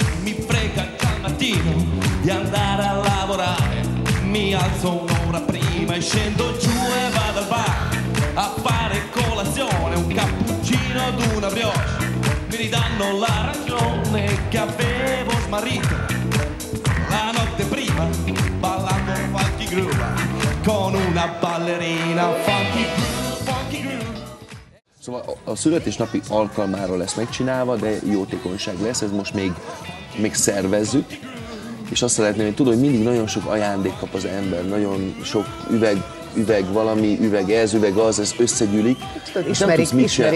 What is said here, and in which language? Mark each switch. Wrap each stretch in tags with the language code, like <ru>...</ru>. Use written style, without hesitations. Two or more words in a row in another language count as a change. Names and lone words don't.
<it>mi frega al mattino di andare a lavorare, mi alzo un'ora prima e scendo giù e vado al bar a fare colazione, un cappuccino ad una brioche, mi ridanno la ragione che avevo smarrito la notte prima, ballando</it> <en>funky groove</en> <it>con una ballerina</it> <en>funky groove.</en> <hu>Szóval a születésnapi alkalmára lesz megcsinálva, de jótékonyság lesz, ez most még szervezzük. És azt szeretném, hogy tudod, hogy mindig nagyon sok ajándék kap az ember, nagyon sok üveg valami, üveg ez, üveg az, ez összegyűlik. Tudod, ismerik</hu>